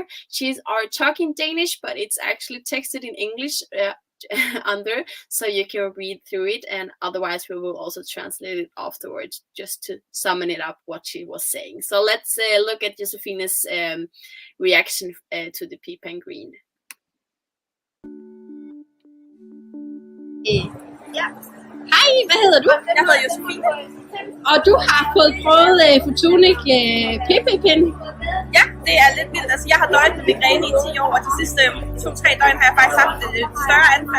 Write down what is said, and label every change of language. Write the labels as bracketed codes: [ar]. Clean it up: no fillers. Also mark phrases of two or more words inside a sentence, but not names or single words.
[en] She's talking Danish, but it's actually texted in English under, so you can read through it, and otherwise we will also translate it afterwards just to summon it up what she was saying. So let's look at Josefina's reaction to the P-pen green. [da] Ja. Hej, hvad hedder du? Jeg hedder Josefine. Og du har fået prøvet Photonic PP-pen? Ja, det er lidt vildt. Altså, jeg har døjet med migræne i 10 år, og de sidste 2-3 døgn har jeg faktisk haft et større anfald.